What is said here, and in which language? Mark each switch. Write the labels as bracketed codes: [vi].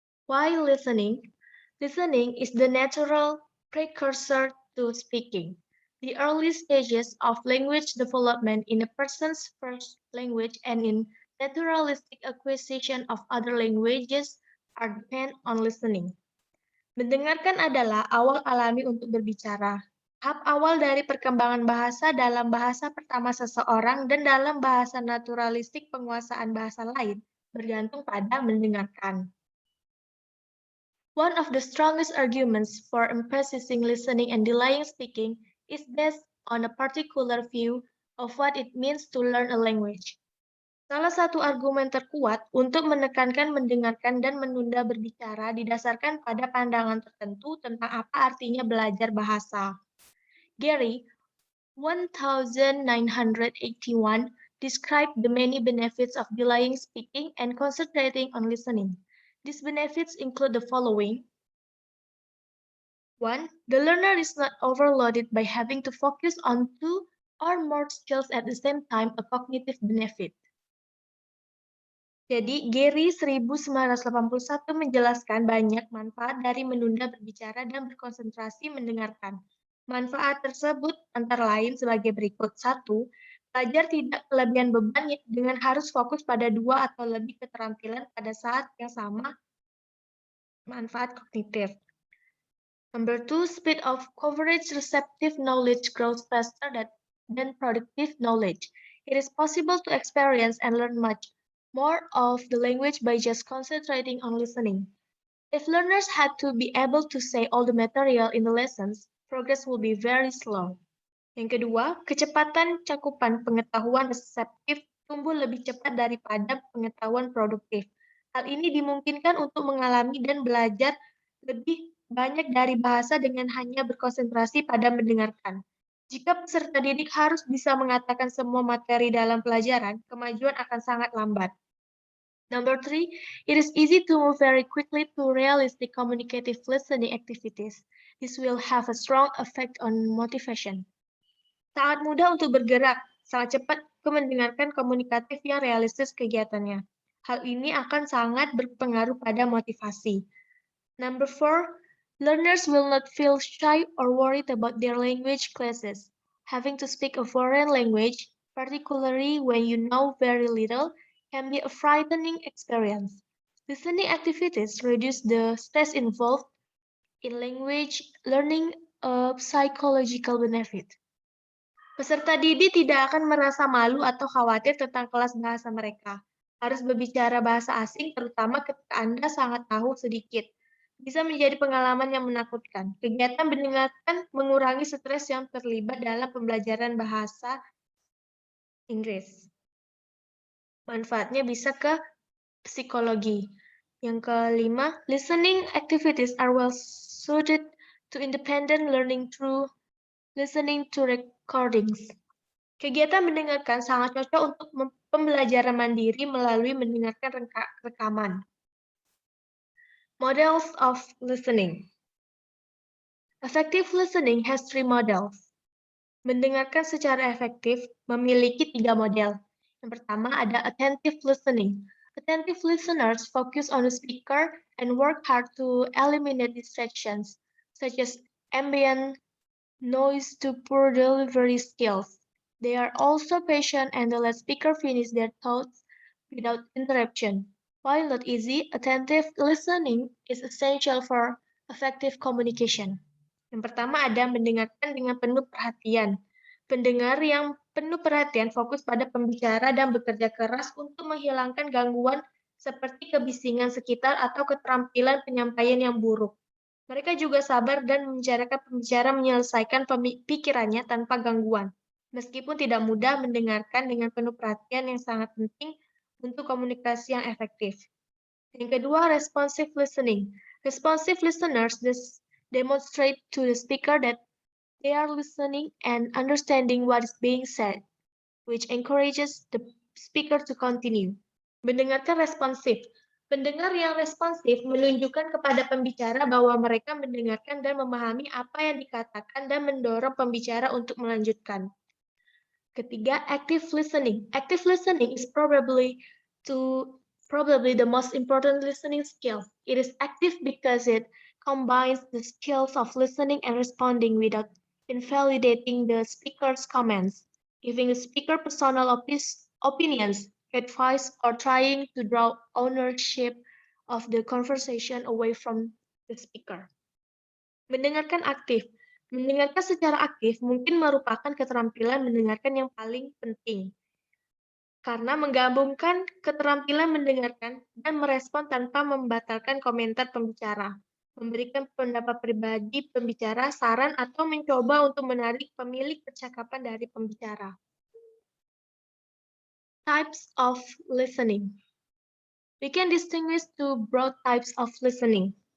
[en] Why listening? Listening is the natural precursor to speaking. The early stages of language development in a person's first language and in naturalistic acquisition of other languages are depend on listening. [id] Mendengarkan adalah awal alami untuk berbicara. Tahap awal dari perkembangan bahasa dalam bahasa pertama seseorang dan dalam bahasa naturalistik penguasaan bahasa lain bergantung pada mendengarkan. [en] One of the strongest arguments for emphasizing listening and delaying speaking is based on a particular view of what it means to learn a language. [id] Salah satu argumen terkuat untuk menekankan mendengarkan dan menunda berbicara didasarkan pada pandangan tertentu tentang apa artinya belajar bahasa. [en] Gary, 1981, described the many benefits of delaying speaking and concentrating on listening. These benefits include the following. 1. The learner is not overloaded by having to focus on two or more skills at the same time, a cognitive benefit. [id] Jadi, Gary 1981 menjelaskan banyak manfaat dari menunda berbicara dan berkonsentrasi mendengarkan. Manfaat tersebut antara lain sebagai berikut. 1. Pelajar tidak kelebihan beban dengan harus fokus pada dua atau lebih keterampilan pada saat yang sama. Manfaat kognitif. [en] Number 2, speed of coverage receptive knowledge grows faster than productive knowledge. It is possible to experience and learn much more of the language by just concentrating on listening. If learners had to be able to say all the material in the lessons, progress will be very slow. [id] Yang kedua, kecepatan cakupan pengetahuan reseptif tumbuh lebih cepat daripada pengetahuan produktif. Hal ini dimungkinkan untuk mengalami dan belajar lebih banyak dari bahasa dengan hanya berkonsentrasi pada mendengarkan. Jika peserta didik harus bisa mengatakan semua materi dalam pelajaran, kemajuan akan sangat lambat. [en] Number 3, it is easy to move very quickly to realistic communicative listening activities. This will have a strong effect on motivation. [id] Sangat mudah untuk bergerak, sangat cepat ke mendengarkan komunikatif yang realistis kegiatannya. Hal ini akan sangat berpengaruh pada motivasi. [en] Number 4, learners will not feel shy or worried about their language classes. Having to speak a foreign language, particularly when you know very little, can be a frightening experience. Listening activities reduce the stress involved in language learning, a psychological benefit. [id] Peserta didik tidak akan merasa malu atau khawatir tentang kelas bahasa mereka. Harus berbicara bahasa asing, terutama ketika Anda sangat tahu sedikit. Bisa menjadi pengalaman yang menakutkan. Kegiatan mendengarkan mengurangi stres yang terlibat dalam pembelajaran bahasa Inggris. Manfaatnya bisa ke psikologi. Yang kelima, [en] listening activities are well suited to independent learning through listening to recordings. [id] Kegiatan mendengarkan sangat cocok untuk pembelajaran mandiri melalui mendengarkan rekaman. [en] Models of listening. Effective listening has 3 models. [id] Mendengarkan secara efektif memiliki 3 model. Yang pertama ada [en] attentive listening. Attentive listeners focus on the speaker and work hard to eliminate distractions, such as ambient noise to poor delivery skills. They are also patient and let speaker finish their thoughts without interruption. While not easy, attentive listening is essential for effective communication. [id] Yang pertama ada mendengarkan dengan penuh perhatian. Pendengar yang penuh perhatian fokus pada pembicara dan bekerja keras untuk menghilangkan gangguan seperti kebisingan sekitar atau keterampilan penyampaian yang buruk. Mereka juga sabar dan membicarakan pembicara menyelesaikan pikirannya tanpa gangguan. Meskipun tidak mudah, mendengarkan dengan penuh perhatian yang sangat penting untuk komunikasi yang efektif. Yang kedua, responsive listening. [en] Responsive listeners demonstrate to the speaker that they are listening and understanding what is being said, which encourages the speaker to continue. [id] Mendengarkan responsif. Pendengar yang responsif menunjukkan kepada pembicara bahwa mereka mendengarkan dan memahami apa yang dikatakan dan mendorong pembicara untuk melanjutkan. Ketiga, active listening. [en] Active listening is probably the most important listening skill. It is active because it combines the skills of listening and responding without invalidating the speaker's comments, giving the speaker personal opinions, advice, or trying to draw ownership of the conversation away from the speaker. [id] Mendengarkan aktif. Mendengarkan secara aktif mungkin merupakan keterampilan mendengarkan yang paling penting, karena menggabungkan keterampilan mendengarkan dan merespon tanpa membatalkan komentar pembicara, memberikan pendapat pribadi pembicara, saran, atau mencoba untuk menarik pemilik percakapan dari pembicara. [en] Types of listening. We can distinguish two broad types of listening.